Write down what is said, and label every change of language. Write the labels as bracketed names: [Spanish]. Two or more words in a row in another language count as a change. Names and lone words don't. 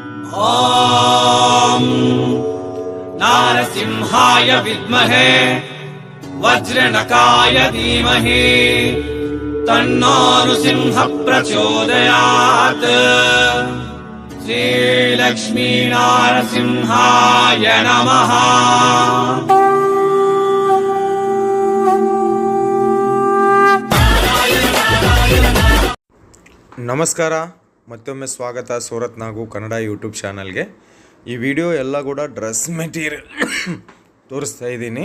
[Sanskrit] ॐ नारसिंहाय विद्महे वज्रनकाय धीमहि तन्नो नृसिंह प्रचोदयात्। श्रीलक्ष्मी नारसिंहाय नमः। [Kannada] ನಮಸ್ಕಾರ, ಮತ್ತೊಮ್ಮೆ ಸ್ವಾಗತ ಸೂರತ್ ನಾಗು ಕನ್ನಡ ಯೂಟ್ಯೂಬ್ ಚಾನಲ್ಗೆ. ಈ ವಿಡಿಯೋ ಎಲ್ಲ ಕೂಡ [English] dress material [Kannada] ತೋರಿಸ್ತಾ ಇದ್ದೀನಿ.